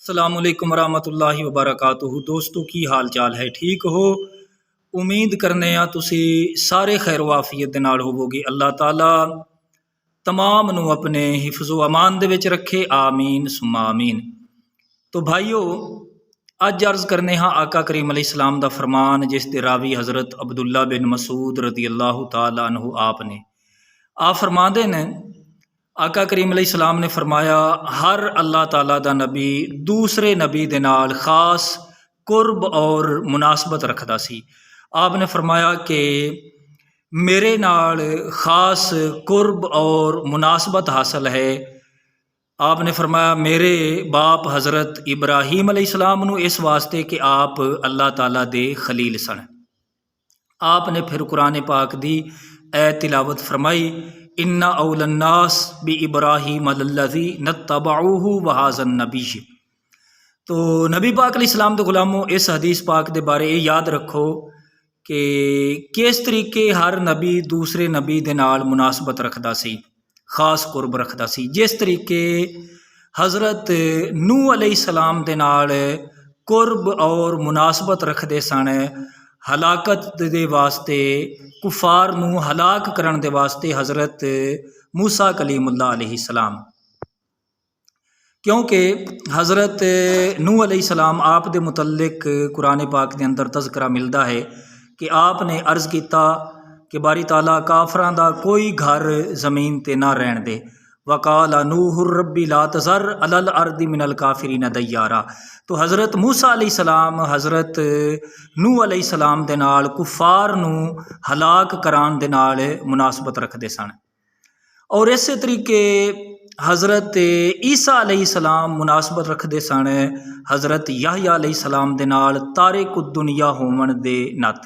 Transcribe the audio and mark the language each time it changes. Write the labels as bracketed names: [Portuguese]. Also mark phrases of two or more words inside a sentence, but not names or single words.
[Arabic] السلام عليكم ورحمة الله وبركاته. [Punjabi] دوستو کی حال چال ہے، ٹھیک ہو? امید کرنے آں تسی سارے خیر وعافیت دے نال ہووو گے. اللہ تعالیٰ تمام نوں اپنے حفظ و امان دے وچ رکھے, [Arabic] آمين ثم آمين. [Punjabi] تو بھائیو، اج عرض کرنے آں آقا کریم علیہ السلام دا فرمان، جس دے راوی حضرت عبداللہ بن مسعود [Arabic] رضي الله تعالى عنه [Punjabi] آپ نے فرماتے نے، آقا کریم علیہ السلام نے فرمایا، ہر اللہ تعالیٰ دا نبی دوسرے نبی دے نال خاص قرب اور مناسبت رکھدا سی. آپ نے فرمایا کہ میرے نال خاص قرب اور مناسبت حاصل ہے. آپ نے فرمایا میرے باپ حضرت ابراہیم علیہ السلام نوں اس واسطے کہ آپ اللہ تعالیٰ دے خلیل سن. آپ نے فیر قرآن پاک دی اے تلاوت فرمائی, [Arabic] إن أولى الناس بإبراهيم الذين اتبعوه وهذا النبي. [Punjabi] تو نبی پاک علیہ السلام دے غلامو، اس حدیث پاک دے بارے یاد رکھو کہ کس طریقے ہر نبی دوسرے نبی دے نال مناسبت رکھدا سی، خاص قرب رکھدا سی. جس طریقے حضرت نوح علیہ السلام دے نال قرب اور مناسبت رکھدے سن، ہلاکت دے واسطے کفار نوں ہلاک کرن دے واسطے حضرت موسیٰ کلیم اللہ علیہ السلام، کیونکہ حضرت نوح علیہ السلام آپ دے متعلق قرآن پاک کے اندر تذکرہ ملتا ہے کہ آپ نے عرض کیا کہ باری تعالیٰ کافراں دا کوئی گھر زمین تے نہ رہن دے. [Arabic] وقال نوح رب لا تذر على الأرض من الكافرين ديارا. [Punjabi] تو حضرت موسیٰ علیہ السلام حضرت نوح علیہ السلام دے نال کفار نوں ہلاک کران دے نال مناسبت رکھدے سن. اور اس طریقے حضرت عیسیٰ علیہ السلام مناسبت رکھدے سن حضرت یحییٰ علیہ السلام دے نال تارک الدنیا ہوون دے ناتے.